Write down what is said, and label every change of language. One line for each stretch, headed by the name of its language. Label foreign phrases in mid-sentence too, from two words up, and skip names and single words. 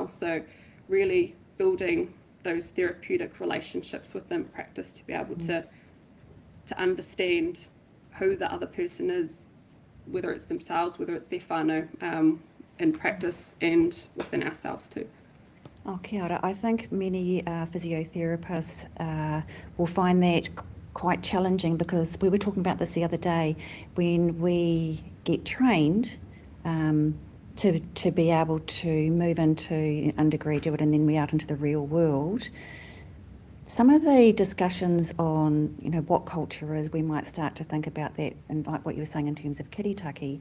English: So really building those therapeutic relationships within practice to be able to understand who the other person is, whether it's themselves, whether it's their whānau, in practice and within ourselves too.
Māori: Oh, kia ora.
English: I think many physiotherapists will find that quite challenging, because we were talking about this the other day. When we get trained to be able to move into undergraduate and then we out into the real world, some of the discussions on, you know, what culture is, we might start to think about that, and like what you were saying in terms of kiritaki.